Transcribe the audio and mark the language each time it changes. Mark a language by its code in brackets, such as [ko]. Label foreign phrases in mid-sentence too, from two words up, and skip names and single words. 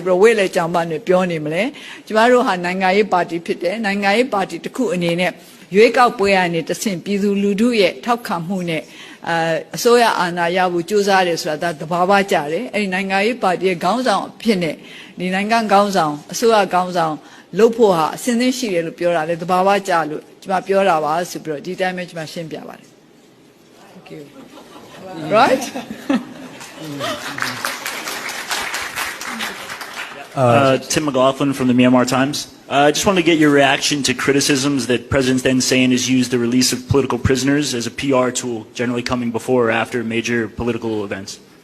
[my] ပြီးဝိတ်လိုက်ကြောင်ပါနဲ့ပြောနေမလဲကျမတို့ဟာနိုင်ငံရေးပါတီဖြစ်တယ်နိုင်ငံရေးပါတီတစ်ခုအနေနဲ့ရွေးကောက်ပွဲကနေတဆင့်ပြည်သူလူထုရဲ့ထောက်ခံမှုနဲ့အစိုးရအာဏာရဖို့ကြိုးစားတယ်ဆိုတာဒါသဘာဝကျတယ်အဲ့ဒီနိုင်ငံရေးပါတီရဲ့ခေါင်းဆောင်အဖြစ်နဲ့ဒီနိုင်ငံခေါင်းဆောင်အစိုးရခေါင်းဆောင်လုပ်ဖို့ဟာအစဉ်သင်းရှိတယ်လို့ပြောတာလေသဘာဝကျလို့ကျမပြောတာပါဆိုပြီးတော့ဒီတိုင်းပဲကျမရှင်းပြပါတယ် [en] Thank you Right Tim McLaughlin from the Myanmar Times. I just wanted to get your reaction to criticisms that President Thein Sein has used the release of political prisoners as a PR tool, generally coming before or after major political events.